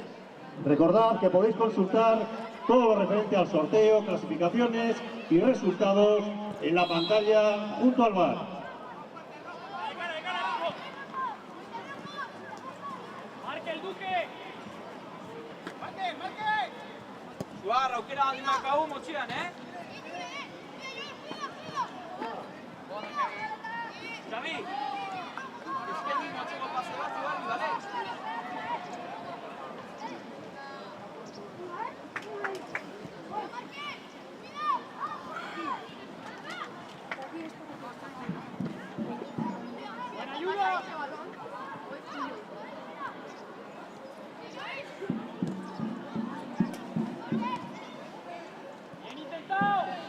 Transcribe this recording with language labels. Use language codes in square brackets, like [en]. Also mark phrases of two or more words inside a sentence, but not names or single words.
[es] Recordad que podéis consultar todo lo referente al sorteo, clasificaciones y resultados en la pantalla junto al bar. ¡Marque el Duque! ¡Marque! Jugar, [eu] aukera baldin daukagu motxian, Xavi! Eskaini motxeko pase bat, Ibarri, bale? [es] ¡Buena ayuda! ¡Bien intentado!